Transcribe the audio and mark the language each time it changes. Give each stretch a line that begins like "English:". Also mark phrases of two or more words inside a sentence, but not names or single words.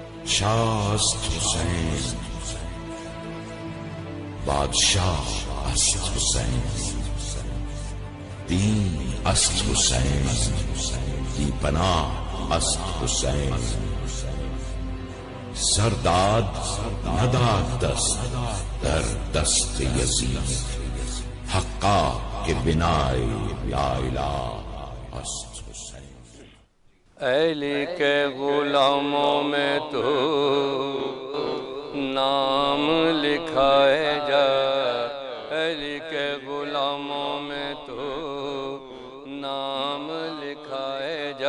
Persian: شاہ است حسین، بادشاہ است حسین، دین است حسین، بی پناہ است حسین. سرداد نداد دست در دست یزید، حقا کہ بنائے لا الہ است حسین.
Urdu: علی کے غلاموں میں تو نام لکھائے جا، علی کے غلاموں میں تو نام لکھائے جا.